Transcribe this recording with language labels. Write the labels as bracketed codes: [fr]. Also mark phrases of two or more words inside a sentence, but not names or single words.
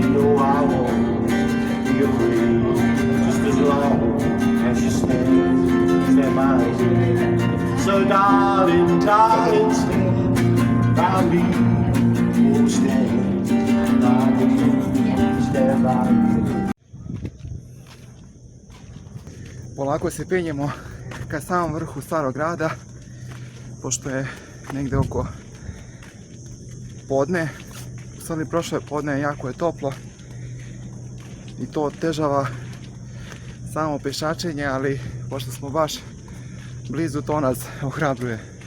[en] No, I won't be afraid. Just as long as you stand by me. So, darling, darling, stand by me. Oh, stand by me. [sr] Polako se penjemo ka samom vrhu starog grada, pošto je negde oko podne. U stvari prošlo je podne, jako je toplo i to otežava samo pešačenje, ali pošto smo baš blizu, to nas ohrabruje.